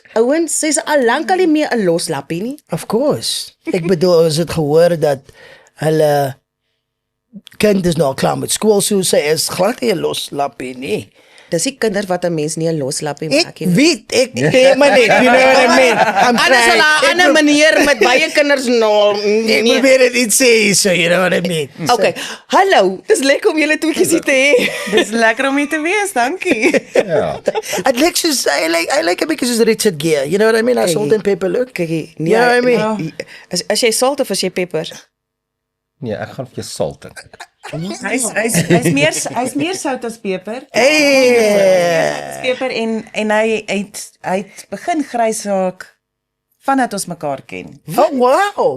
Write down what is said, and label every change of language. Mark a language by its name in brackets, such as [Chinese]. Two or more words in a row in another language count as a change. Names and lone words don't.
[Afrikaans] Ouens, sy's al lank al nie meer 'n loslappie nie. [English] Of course. [Afrikaans] Ek bedoel, ons het gehoor dat hulle kind is nou klaar met skool, so sy is glad nie 'n loslappie nie. Dis die kinders wat 'n mens nie 'n loslappie maak nie. Ek weet, ek ken maar net, [English] you know what I mean? [Afrikaans] Anders sal 'n ander manier met baie kinders nou. Ek probeer dit iets sê, [English] so you know what I mean? [Afrikaans] Okay, hallo, dis lekker om julle tweeetjies hier te hê. Dis lekker om hier te wees, dankie. Ja. [English] It looks soos, I like a [Afrikaans] bietjie soos [English] Richard Gere, you know what I mean? A salt and pepper look. [Afrikaans] Kyk, [English] You know what I mean? [Afrikaans] As jy salt of as jy peper? Nee, ek gaan vir jou salt dink. Hy's meer sout as peper. Hey. Peper en hy het begin grys raak vandat ons mekaar ken. [English] Oh, wow.